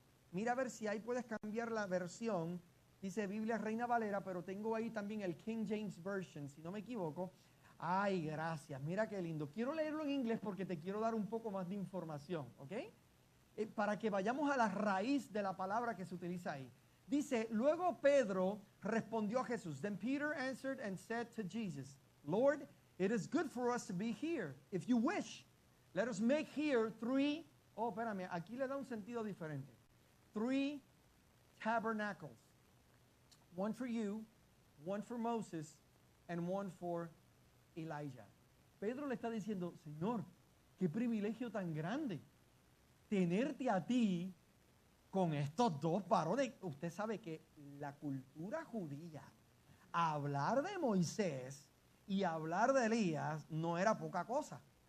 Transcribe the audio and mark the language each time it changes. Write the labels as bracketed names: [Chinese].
[Spanish] Mira a ver si ahí puedes cambiar la versión. Dice Biblia Reina Valera, pero tengo ahí también el King James Version, si no me equivoco. Ay, gracias, mira qué lindo. Quiero leerlo en inglés porque te quiero dar un poco más de información, ¿ok? Para que vayamos a la raíz de la palabra que se utiliza ahí. Dice: luego Pedro respondió a Jesús. [English] Then Peter answered and said to Jesus, Lord, it is good for us to be here. If you wish, let us make here 3. Oh, [Spanish] espérame, aquí le da un sentido diferente. [English] 3 tabernacles. 1 for you, 1 for Moses, and 1 for Elijah. [Spanish] Pedro le está diciendo: Señor, qué privilegio tan grande tenerte a ti con estos dos varones. Usted sabe que la cultura judía, hablar de Moisés y hablar de Elías no era poca cosa.